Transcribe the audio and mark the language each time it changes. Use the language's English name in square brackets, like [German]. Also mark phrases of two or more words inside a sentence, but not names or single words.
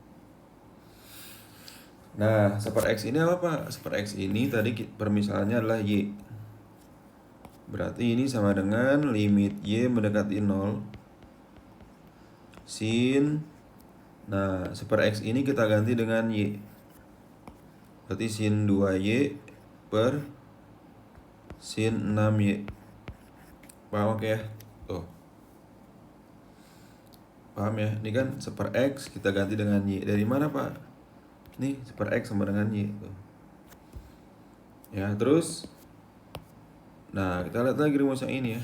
[Indonesian] Nah, 1 per x ini apa, Pak? 1 per x ini tadi permisalannya adalah y. Berarti ini sama dengan limit y mendekati 0 sin. Nah, 1 per x ini kita ganti dengan y. Berarti sin 2y per sin 6y. Paham oke ya? Tuh. Paham ya? Ini kan 1 per x kita ganti dengan y. Dari mana, Pak? Nih, 1 per x sama dengan y. Tuh. Ya, terus nah, kita lihat lagi rumus yang ini ya.